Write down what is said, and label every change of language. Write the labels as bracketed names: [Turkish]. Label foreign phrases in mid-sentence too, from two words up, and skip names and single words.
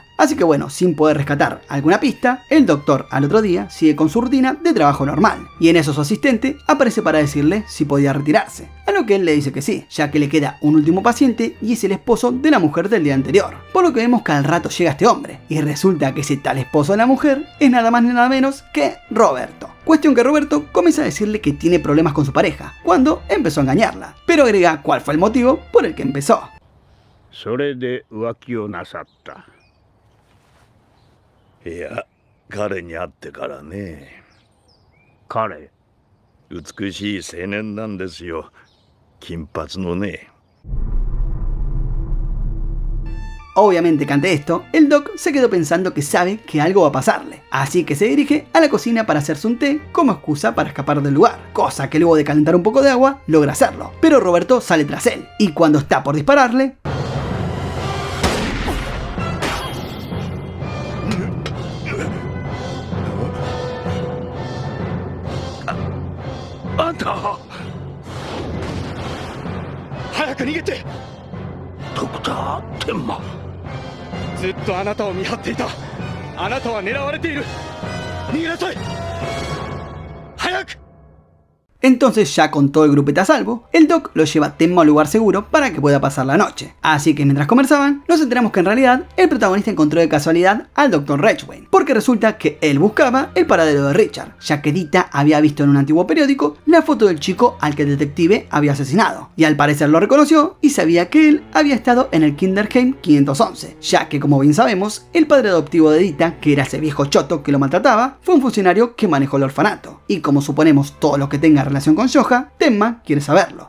[Spanish] Así que bueno, sin poder rescatar alguna pista, el doctor al otro día sigue con su rutina de trabajo normal, y en eso su asistente aparece para decirle si podía retirarse, a lo que él le dice que sí, ya que le queda un último paciente y es el esposo de la mujer del día anterior, por lo que vemos que al rato llega este hombre, y resulta que ese tal esposo de la mujer es nada más ni nada menos que Roberto. Cuestión que Roberto comienza a decirle que tiene problemas con su pareja, cuando empezó a engañarla, pero agrega cuál fue el motivo por el que empezó. [Japanese] それで浮気をなさった。いや、彼に会ってからね。彼？美しい青年なんですよ。金髪のね。 [Spanish] Obviamente que ante esto, el doc se quedó pensando que sabe que algo va a pasarle, así que se dirige a la cocina para hacerse un té como excusa para escapar del lugar, cosa que luego de calentar un poco de agua logra hacerlo, pero Roberto sale tras él, y cuando está por dispararle... [Japanese] あんた早く逃げてドクター天馬ずっとあなたを見張っていたあなたは狙われている逃げなさい早く [Spanish] Entonces, ya con todo el grupete a salvo, el Doc lo lleva a Tenma a un lugar seguro para que pueda pasar la noche. Así que mientras conversaban, nos enteramos que en realidad el protagonista encontró de casualidad al Dr. Ridgway, porque resulta que él buscaba el paradero de Richard, ya que Dita había visto en un antiguo periódico la foto del chico al que el detective había asesinado, y al parecer lo reconoció y sabía que él había estado en el Kinderheim 511, ya que como bien sabemos, el padre adoptivo de Dita, que era ese viejo choto que lo maltrataba, fue un funcionario que manejó el orfanato, y como suponemos todo lo que tenga relación con Johan, Tenma quiere saberlo.